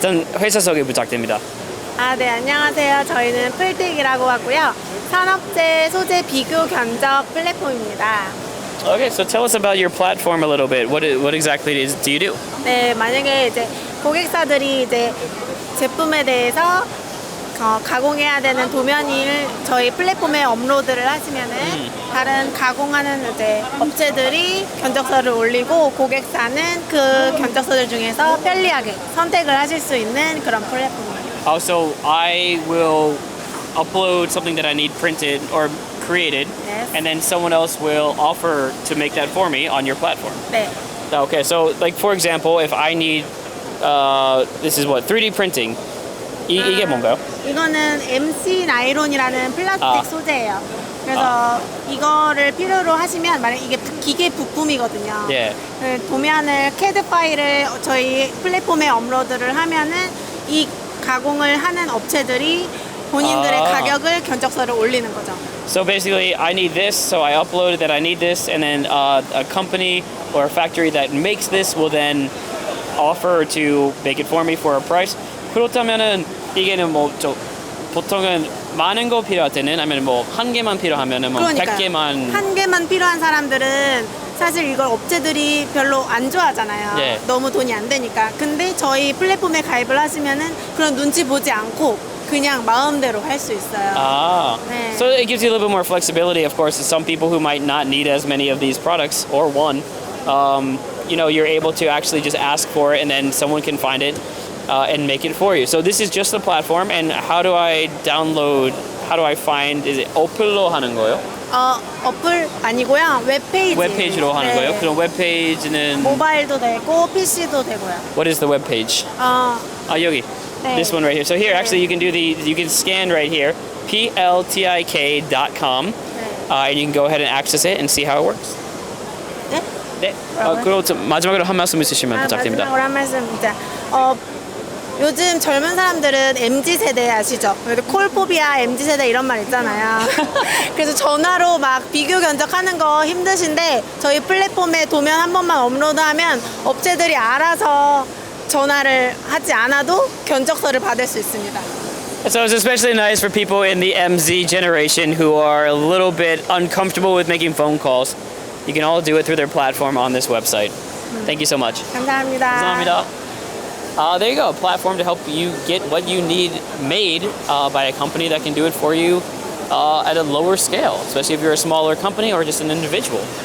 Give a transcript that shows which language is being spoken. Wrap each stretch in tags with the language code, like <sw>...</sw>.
<ko>전 회사 소개 부탁드립니다. 네, 안녕하세요. 저희는 플틱이라고 하고요. 산업재 소재 비교 견적 플랫폼입니다.</ko> <en>Okay, so tell us about your platform a little bit. What exactly do you do?</en> <ko>네, 만약에 이제 고객사들이 이제 제품에 대해서 가공해야 되는 도면을 저희 플랫폼에 업로드를 하시면은 다른 가공하는 이제 업체들이 견적서를 올리고 고객사는 그 견적서들 중에서 편리하게 선택을 하실 수 있는 그런 플랫폼입니다.</ko> <en>So I will upload something that I need printed or created, Yes. and then someone else will offer to make that for me on your platform.</en> <ko>네.</ko> <en>Okay, so like for example, if I need, this is what, 3D printing.</en> <ko>이게 뭔가요? 이거는 MC 나이론이라는 플라스틱 소재예요. 그래서 이거를 필요로 하시면 만약 이게 기계 부품이거든요. 예. 그 도면을 CAD 파일을 저희 플랫폼에 업로드를 하면은 이 가공을 하는 업체들이 본인들의 가격을 견적서를 올리는 거죠.</ko> <en>So basically, I need this, so I uploaded that I need this, and then a company or a factory that makes this will then offer to make it for me for a price.</en> <ko>그렇다면은 이게는 보통은 많은 거 필요할 때는 아니면 한 개만 필요하면은 100개만 한 개만 필요한 사람들은 사실 이걸 업체들이 별로 안 좋아하잖아요. 네. 너무 돈이 안 되니까. 근데 저희 플랫폼에 가입을 하시면은 그런 눈치 보지 않고 그냥 마음대로 할 수 있어요. 네.</ko> <en>So it gives you a little bit more flexibility, of course, to some people who might not need as many of these products or one. You're able to actually just ask for it and then someone can find it and make it for you. So this is just the platform, and how do I download, how do I find, is it</en> <ko>어플로 하는 거예요? 어플 아니고요. 웹페이지. 웹페이지로 하는 거예요? 그럼 웹페이지는 모바일도 되고 PC도 되고요.</ko> <en>What is the webpage?</en> <ko>여기. 네.</ko> <en>This one right here. So here, actually, you can scan right here, pltik.com, and you can go ahead and access it and see how it works.</en> <ko>네? 네. 그리고 마지막으로 한 말씀 있으시면 부탁드립니다. 마지막으로 한 말씀 진짜. 요즘 젊은 사람들은 MZ세대 아시죠? 콜포비아 MZ세대 이런 말 있잖아요. 그래서 전화로 막 비교 견적하는 거 힘드신데 저희 플랫폼에 도면 한 번만 업로드하면 업체들이 알아서 전화를 하지 않아도 견적서를 받을 수 있습니다.</ko> <en>So it's especially nice for people in the MZ generation who are a little bit uncomfortable with making phone calls. You can all do it through their platform on this website. Thank you so much.</en> <ko>감사합니다. 감사합니다.</ko> <en>There you go, a platform to help you get what you need made by a company that can do it for you at a lower scale, especially if you're a smaller company or just an individual.</en>